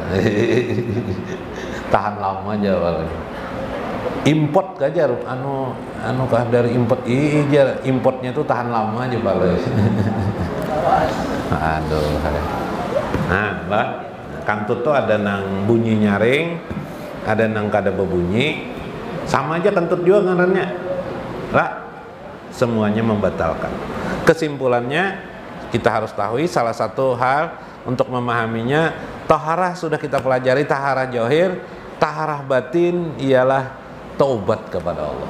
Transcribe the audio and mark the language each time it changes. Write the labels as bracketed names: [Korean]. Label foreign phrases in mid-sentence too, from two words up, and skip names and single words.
[Indonesian] Tahan lama aja paling. Import aja anu kah dari import iya importnya tuh tahan lama aja paling. Aduh. [Banjar] Nah, Mbak, kantut tuh ada nang bunyi nyaring, ada nang kada berbunyi. [Indonesian] Sama aja kentut juga ngarannya. Lah, semuanya membatalkan. Kesimpulannya kita harus tahu salah satu hal untuk memahaminya, taharah sudah kita pelajari, taharah zahir, taharah batin ialah taubat kepada Allah.